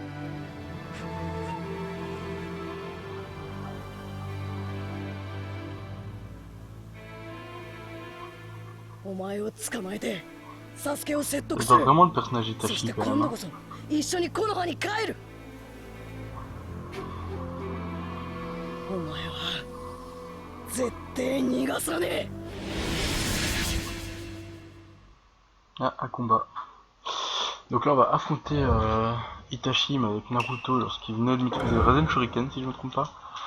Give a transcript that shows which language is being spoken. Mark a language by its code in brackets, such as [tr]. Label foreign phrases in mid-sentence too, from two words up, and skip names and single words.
[ja] お前を捕まえてサスケを説得する。そして今度こそ一緒に木の葉に帰る。お前は絶対逃がさねえ。 [fr] Ah, un combat. Donc là on va affronter Itachi mais avec Naruto lorsqu'il venait de maîtriser le Rasen Shuriken si je me trompe pas.